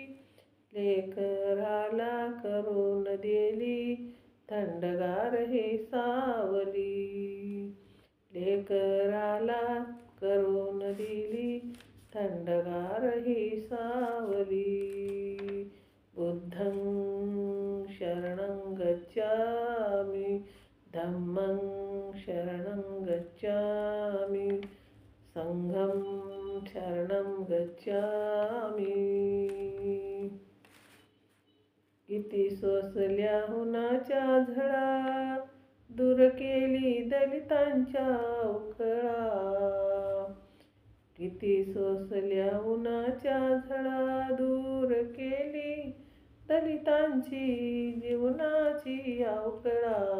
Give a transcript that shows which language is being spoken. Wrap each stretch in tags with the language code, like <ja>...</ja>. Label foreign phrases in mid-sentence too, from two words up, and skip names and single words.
<mr>लेकराला करून दिली थंडगार ही सावली, लेकराला करून दिली थंडगार ही सावली.</mr> <sa>बुद्धं शरणं गच्छामि, धम्मं शरणं गच्छामि, संघं शरणं गच्छामि.</sa> <mr>किती सोसल्या उन्हाच्या झळा, दूर केली दलितांच्या उखळा. किती सोसल्या उन्हाच्या झळा, दूर केली दलितांची जीवनाची अवकळा.</mr>